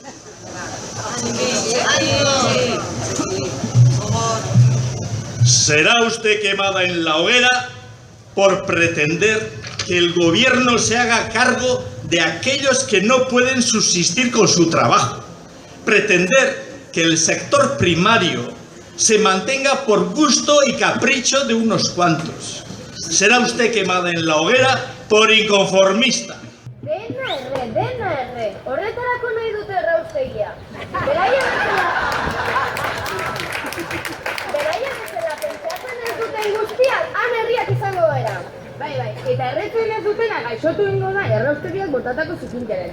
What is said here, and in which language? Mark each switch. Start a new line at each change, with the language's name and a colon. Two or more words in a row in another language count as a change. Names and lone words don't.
Spanish: Será usted quemada en la hoguera por pretender que el gobierno se haga cargo de aquellos que no pueden subsistir con su trabajo. Pretender que el sector primario se mantenga por gusto y capricho de unos cuantos. Será usted quemada en la hoguera por inconformista.
Basque: Dena erre. Horretarako nahi dute erraustegia. Beraiek bezala pentsatzen ez duten guztiak, han herriak izango gara. Bai, eta erretzen ez dutena gaixotu ingo da erraustegiak botatako zikinteren.